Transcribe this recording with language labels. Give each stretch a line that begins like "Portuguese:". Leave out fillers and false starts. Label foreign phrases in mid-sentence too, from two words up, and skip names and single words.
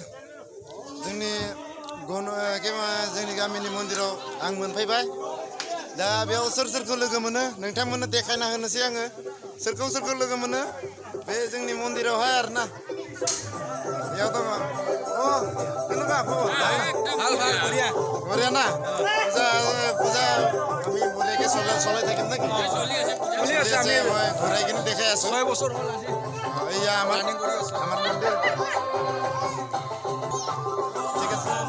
Bodo: जोंनि गामिनि मन्दिराव आं मोनफैबाय दा बेयाव सोर सोरखौ लोगो मोनो नोंथांमोननो देखायना होनोसै आङो सोरखौ लोगो मोनो बे जोंनि मन्दिरावहाय आरोना बेयाव दङ अ
Assamese: केनेকুৱা खबर ভাল ভাল বঢ়িয়া বঢ়িয়া না পূজা আমি বঢ়িয়াকে চলাই থাকিম নেকি চলি আছে আমি ঘূৰাই কিনে দেখাই আছো 6 বছৰ হ'ল আজি এয়া আমাৰ মন্দিৰ ঠিক আছে